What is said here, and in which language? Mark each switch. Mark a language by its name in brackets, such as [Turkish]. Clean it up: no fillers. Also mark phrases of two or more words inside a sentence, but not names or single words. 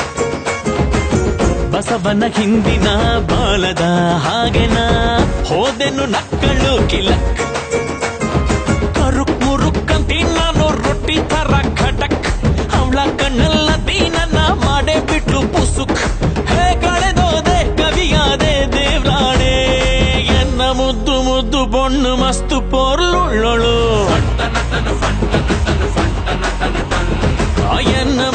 [Kannada] ಬಸವನ ಹಿಂದಿನ ಬಾಲದ ಹಾಗೆನ ಹೋದೆನು ನಕ್ಕಳು ಕಿಲಕ್ ಕರುಕ್ ಮುರುಕ್ಕಂತಿ ನಾನು ರೊಟ್ಟಿ ತರ ಖಟಕ್ ಅವಳ ಕಣ್ಣಲ್ಲ ದೀನನ್ನ ಮಾಡೇ ಬಿಟ್ಲು ಪುಸುಕ್ ಹೇ ಕಳೆದೋದೆ ಕವಿಯಾದೆ ದೇವ್ರಾಣೆ [Tulu] ಎನ್ನ ಮುದ್ದು ಮುದ್ದು ಬೊಣ್ಣು ಮಸ್ತು ಪೊರ್ಲುಳ್ಳೊಳು ಎನ್ನ